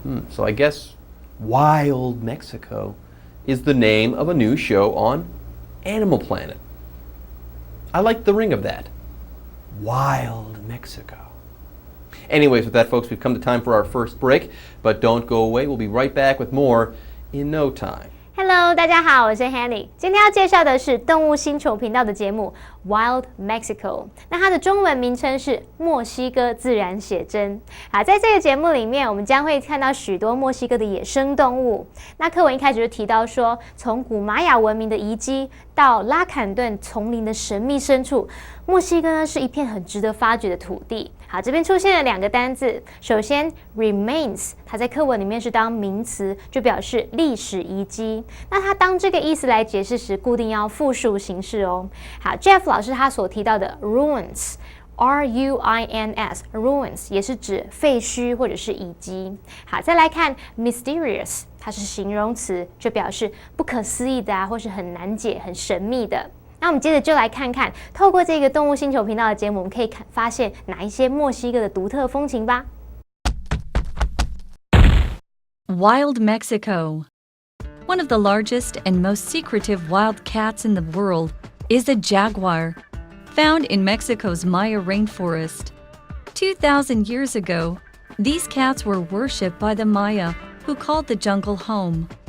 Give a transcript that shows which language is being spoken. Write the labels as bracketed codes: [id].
[en] So I guess Wild Mexico is the name of a new show on Animal Planet. I like the ring of that. Wild Mexico. Anyways, with that, folks, we've come to time for our first break, but don't go away. We'll be right back with more in no time. [zh] Hello， 大家好，我是 Hanny。今天要介绍的是动物星球频道的节目 Wild Mexico。那它的中文名称是墨西哥自然写真。好，在这个节目里面，我们将会看到许多墨西哥的野生动物。那课文一开始就提到说，从古玛雅文明的遗迹到拉坎顿丛林的神秘深处，墨西哥呢是一片很值得发掘的土地。好，这边出现了两个单字，首先 remains， 它在课文里面是当名词，就表示历史遗迹。那它当这个意思来解释时，固定要复数形式哦。好 ，Jeff 老师他所提到的 ruins。ruins 也是指废墟或者是遗迹。好，再来看 mysterious， 它是形容词，就表示不可思议的啊，或是很难解、很神秘的。那我们接着就来看看，透过这个动物星球频道的节目，我们可以发现哪一些墨西哥的独特风情吧。 [en] Wild Mexico. One of the largest and most secretive wild cats in the world is a jaguar, found in Mexico's Maya rainforest. 2,000 years ago, these cats were worshipped by the Maya, who called the jungle home.